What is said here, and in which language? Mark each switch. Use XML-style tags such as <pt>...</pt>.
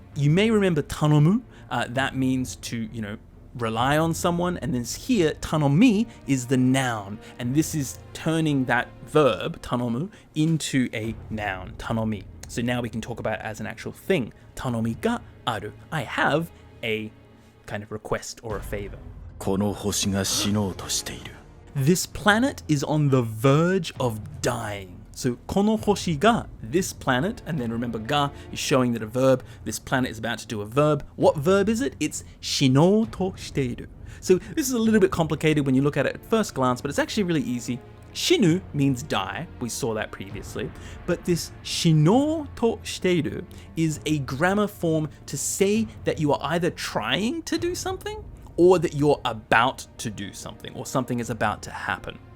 <en>You may remember tanomu. That means to, rely on someone. And then here, tanomi is the noun. And this is turning that verb, tanomu, into a noun, tanomi. So now we can talk about it as an actual thing.</en> <ja>Tanomi ga aru.</ja> <en>I have a kind of request or a favor.</en> <ja>この星が死のうとしている。</ja> <en>This planet is on the verge of dying. So,</en> <ja>この星が</ja> <en>this planet, and then remember, ga is showing that a verb. This planet is about to do a verb. What verb is it? It's</en> <ja>死のうとしている.</ja> <en>So, this is a little bit complicated when you look at it at first glance, but it's actually really easy. Shinu means die. We saw that previously. But this</en> <ja>死のうとしている</ja> <en>is a grammar form to say that you are either trying to do something or that you're about to do something, or something is about to happen.</en>